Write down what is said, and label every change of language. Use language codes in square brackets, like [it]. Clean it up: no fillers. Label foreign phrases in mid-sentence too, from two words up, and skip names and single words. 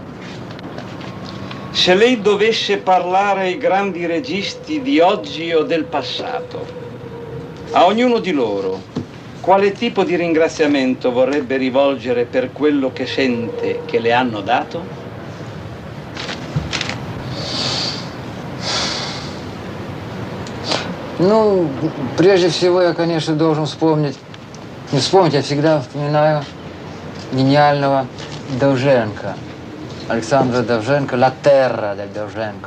[it] Se lei dovesse parlare ai grandi registi di oggi o del passato, a ognuno di loro, quale tipo di ringraziamento vorrebbe rivolgere per quello che sente che le hanno dato? [ru] Ну, прежде всего я, конечно, должен вспомнить, не вспомнить, я всегда вспоминаю гениального Довженко, Александра Довженко, [it] «La terra» del [ru] Довженко.